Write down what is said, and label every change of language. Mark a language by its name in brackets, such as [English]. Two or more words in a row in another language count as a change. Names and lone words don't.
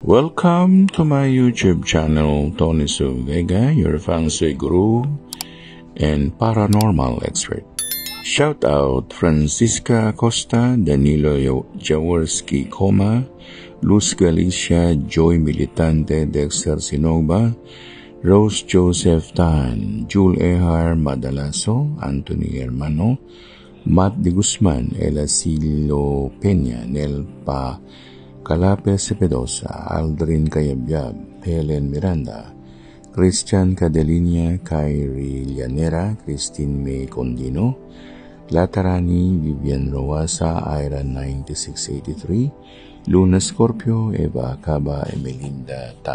[English] Welcome to my YouTube channel, Tony Su Vega, your feng shui guru and paranormal expert. Shout out Francisca Acosta, Danilo Jaworski Coma, Luz Galicia, Joy Militante, Dexter Sinova, Rose Joseph Tan, Jul Ehar Madalaso, Anthony Hermano, Matt de Guzman, Elacilo Peña, Nelpa Calape Cepedosa, Aldrin Cayabyab, Helen Miranda, Christian Cadelinia, Kyrie Llanera, Christine May Condino, Latarani, Vivian Roasa, Ira 9683, Luna Scorpio, Eva Caba, Emelinda Tan.